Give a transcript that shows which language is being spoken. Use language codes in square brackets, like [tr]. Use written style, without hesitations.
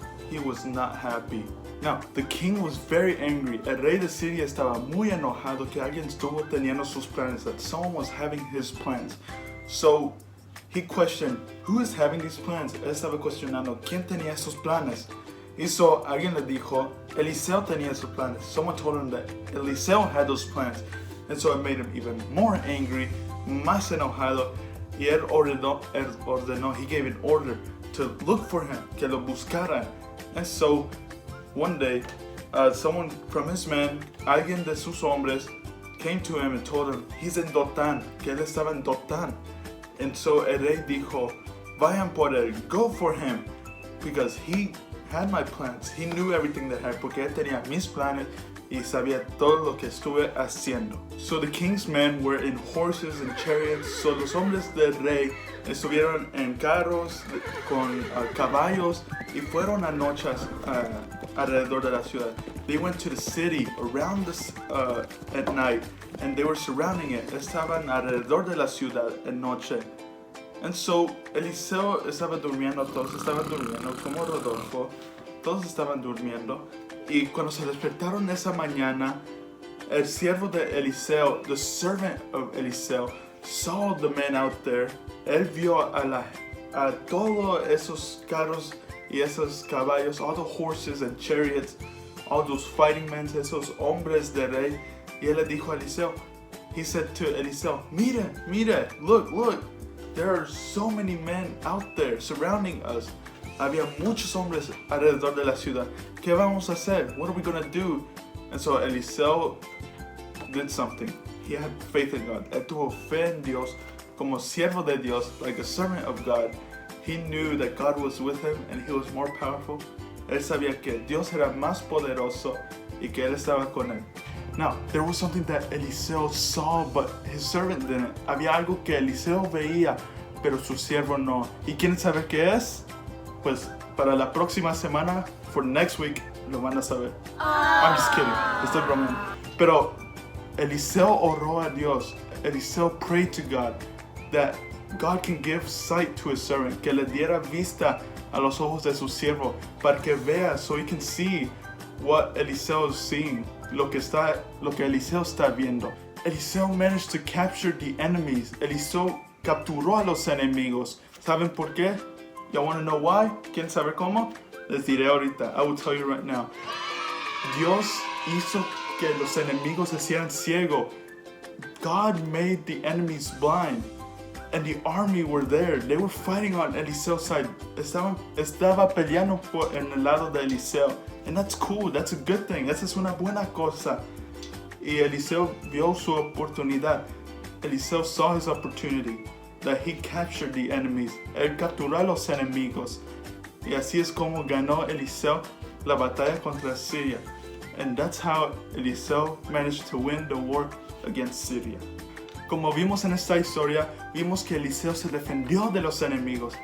[en] He was not happy. Now, the king was very angry. [es] El rey de Siria estaba muy enojado que alguien estuvo teniendo sus planes, [en] that someone was having his plans. So, he questioned, who is having these plans? [es] Él estaba cuestionando, ¿quién tenía esos planes? [en] Y so, [es] alguien le dijo, Eliseo tenía esos planes. [en] Someone told him that Eliseo had those plans. And so it made him even more angry, [es] más enojado. Y él ordenó, [en] he gave an order to look for him, [es] que lo buscaran. [en] And so, one day, someone from his men, [es] alguien de sus hombres, [en] came to him and told him, he's in Dotán, [es] que él estaba en Dotán. [en] And so [es] el rey dijo, vayan por él, [en] go for him, because he had my plans. He knew everything that happened, [es] porque él tenía mis planes y sabía todo lo que estuve haciendo. [en] So the king's men were in horses and chariots. So [es] los hombres del rey estuvieron en carros con caballos y fueron a noches alrededor de la ciudad. [en] They went to the city around at night, and they were surrounding it. [es] Estaban alrededor de la ciudad en noche. [en] And so [es] Eliseo estaba durmiendo, todos estaban durmiendo, como Rodolfo, todos estaban durmiendo. Y cuando se despertaron esa mañana, el siervo de Eliseo, [en] the servant of Eliseo, saw the men out there. [es] Él vio a todos esos carros y esos caballos, [en] all the horses and chariots, all those fighting men, [es] esos hombres de rey. Y él le dijo a Eliseo, [en] he said to Eliseo, [es] mira, [en] look, there are so many men out there surrounding us. [es] Había muchos hombres alrededor de la ciudad. ¿Qué vamos a hacer? [en] What are we gonna do? And so Eliseo did something. He had faith in God. [es] Él tuvo fe en Dios, como siervo de Dios, [en] like a servant of God. He knew that God was with him and he was more powerful. [es] Él sabía que Dios era más poderoso y que él estaba con él. [en] Now, there was something that Eliseo saw, but his servant didn't. [es] Había algo que Eliseo veía, pero su siervo no. ¿Y quieren saber qué es? Pues para la próxima semana, [en] for next week, [es] lo van a saber. [en] I'm just kidding. [es] Estoy bromeando. Pero Eliseo oró a Dios. [en] Eliseo prayed to God that God can give sight to his servant, [es] que le diera vista a los ojos de su siervo, para que vea, [en] so he can see what Eliseo is seeing, [es] lo que Eliseo está viendo. [en] Eliseo managed to capture the enemies. [es] Eliseo capturó a los enemigos. ¿Saben por qué? [en] Y'all want to know why? [es] ¿Quieren saber cómo? Les diré ahorita. [en] I will tell you right now. [es] Dios hizo que los enemigos se hicieran ciego. [en] God made the enemies blind. And the army were there. They were fighting on Eliseo's side. [es] Estaba peleando en el lado de Eliseo. [en] And that's cool. That's a good thing. [es] Esa es una buena cosa. [en] Y Eliseo vio su oportunidad. Eliseo saw his opportunity. That he captured the enemies. [es] Él capturó a los enemigos. Y así es como ganó Eliseo la batalla contra Siria. [en] And that's how Eliseo managed to win the war against Syria. [es] Como vimos en esta historia, vimos que Eliseo se defendió de los enemigos.